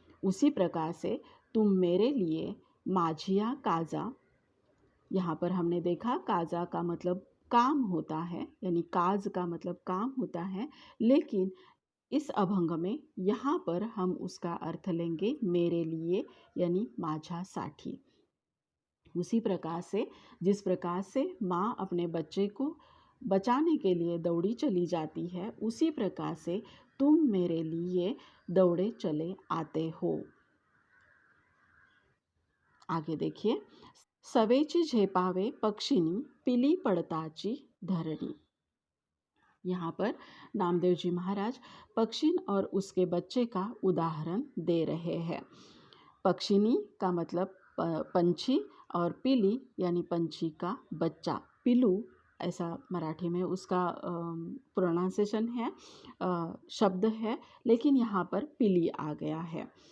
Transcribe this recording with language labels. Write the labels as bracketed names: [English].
[Hindi] उसी प्रकार से तुम मेरे लिए माझिया काजा, यहाँ पर हमने देखा काजा का मतलब काम होता है, यानी काज का मतलब काम होता है, लेकिन इस अभंग में यहाँ पर हम उसका अर्थ लेंगे मेरे लिए, यानी माझ्यासाठी। उसी प्रकार से जिस प्रकार से माँ अपने बच्चे को बचाने के लिए दौड़ी चली जाती है, उसी प्रकार से तुम मेरे लिए दौड़े चले आते हो। [Marathi] आगे देखिए, सवेची झेपावे पक्षिनी, पिली पडताची धरणी। [Hindi] यहाँ पर नामदेव जी महाराज पक्षिन और उसके बच्चे का उदाहरण दे रहे हैं। पक्षिनी का मतलब पंछी और पिली यानी पंछी का बच्चा, पिलू ऐसा मराठी में उसका प्रोनाउंसिएशन है, शब्द है, लेकिन यहाँ पर पिली आ गया है।